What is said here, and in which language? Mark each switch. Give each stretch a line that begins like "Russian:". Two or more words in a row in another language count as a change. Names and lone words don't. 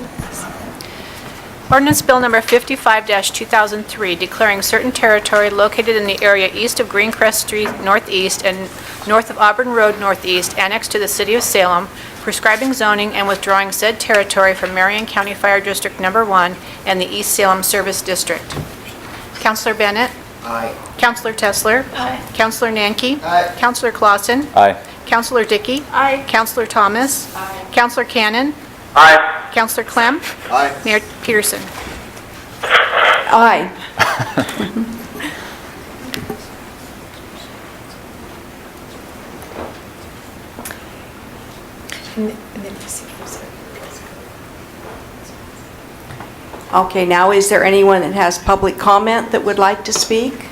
English: Ordinance Bill Number 55-2003, declaring certain territory located in the area east of Greencrest Street Northeast and north of Auburn Road Northeast, annexed to the City of Salem, prescribing zoning and withdrawing said territory from Marion County Fire District Number 1 and the East Salem Service District. Councilor Bennett? Aye. Councilor Tessler? Aye. Councilor Nanke? Aye. Councilor Clausen? Aye. Councilor Dickey? Aye. Councilor Thomas? Aye. Councilor Cannon? Aye. Councilor Clem? Aye. Mayor Peterson? Aye. Okay, now is there anyone that has public comment that would like to speak?